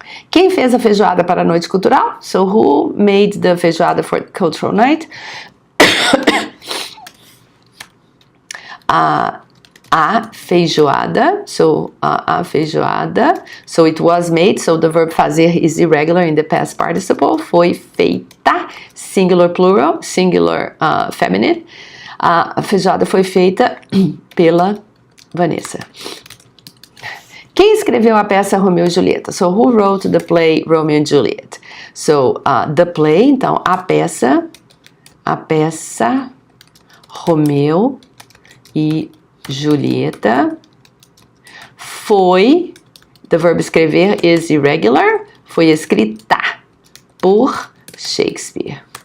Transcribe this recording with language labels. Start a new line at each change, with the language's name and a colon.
Portuguese: Quem fez a feijoada para a noite cultural?
English: So, who made the feijoada for cultural night?
Portuguese: A feijoada, so a feijoada,
English: so it was made, so the verb fazer is irregular in the past participle,
Portuguese: foi feita, singular plural, singular feminine, a feijoada foi feita pela Vanessa. Quem escreveu a peça Romeu e Julieta?
English: So, who wrote the play Romeo and Juliet? So, the play,
Portuguese: então, a peça Romeu e Julieta foi,
English: the verb escrever is irregular,
Portuguese: foi escrita por Shakespeare.